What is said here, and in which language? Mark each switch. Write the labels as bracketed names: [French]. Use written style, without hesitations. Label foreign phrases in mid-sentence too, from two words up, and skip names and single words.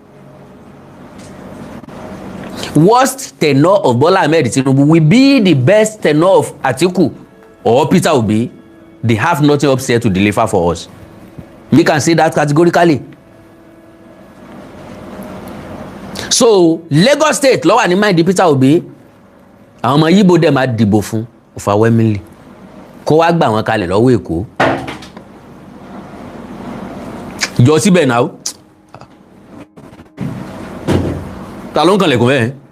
[English] Worst tenure of Bola Ahmed Tinubu will be the best tenure of Atiku or Peter Obi. They have nothing upstairs to deliver for us. We can say that categorically. [Yoruba] So Lagos State ló wà ní mind Peter Obi, àwọn ọmọ Yíbò dẹ̀ máa dìbò fún overwhelmingly, kó wá gbà wọ́n kalẹ̀ lọ́wọ́ Èkó. Jọ síbẹ̀ náà ta ló ń kanlẹ̀kùn bẹ́ẹ̀?